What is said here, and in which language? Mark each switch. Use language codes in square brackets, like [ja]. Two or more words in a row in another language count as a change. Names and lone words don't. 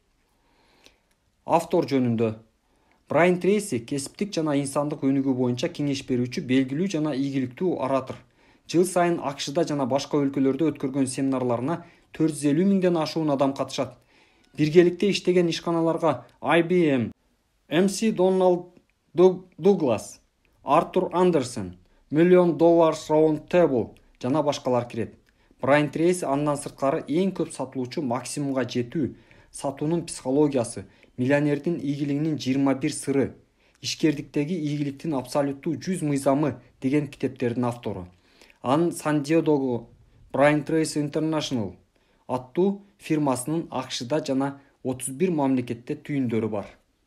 [ky] Автор жөнүндө. Брайан Трейси кесиптик жана инсандык өнүгүү боюнча кеңеш берүүчү белгилүү жана ийгиликтүү оратор. Жыл сайын АКШда жана башка өлкөлөрдө өткөргөн семинарларына 450 миңден ашуун адам катышат. Биргеликте иштеген ишканаларга IBM, MC Donald Douglas, Артур Андерсон, $1 Million Round Table жана башкалар кирет. Брайан Трейси андан сырткары эң көп сатылуучу максимумга жетүү, сатуунун психологиясы, миллионердин ийгилигинин 21 сыры, ишкердиктеги ийгиликтин абсолюттуу 100 мыйзамы деген китептердин автору. Анын Сан-Диегодогу Брайан Трейси International аттуу фирмасынын АКШда жана 31 мамлекетте түйүндөрү бар.